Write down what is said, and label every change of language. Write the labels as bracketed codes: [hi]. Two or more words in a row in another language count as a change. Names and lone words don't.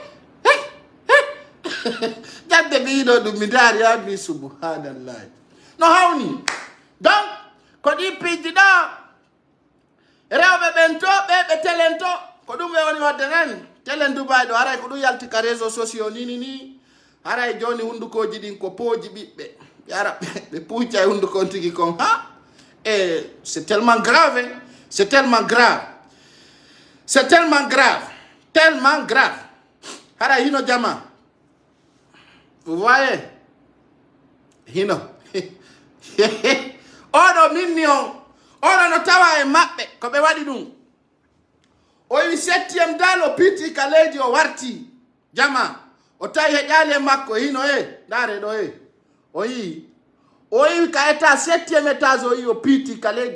[ff] jadde ɓiɗo ɗum mi daari ha mi subhanallahi no hawni donc ko ɗi piiji ɗo rewɓe ɓen to ɓeɓe telen to ko ɗum ɓe woni wadde nani telen Dubai ɗo haray ko ɗum yalti ka [fr] réseau sociaux [ff] ni haray joni hundukoji ɗin ko pooji ɓiɓɓe ɓe ara ɓe puuca e hundukon tigi kon ha [fr] et c'est tellement grave [ff] c'est tellement grave haray hino jama [fr] vous voyez [ff] hino oɗo minni on oɗo no tawa e maɓɓe ko ɓe waɗi ɗum o wi 7e dal o piiti ka leydi o warti jama o tawi heƴali e makko hino ndare ɗo o yi ka état 7e étage o yi o piiti ka leydi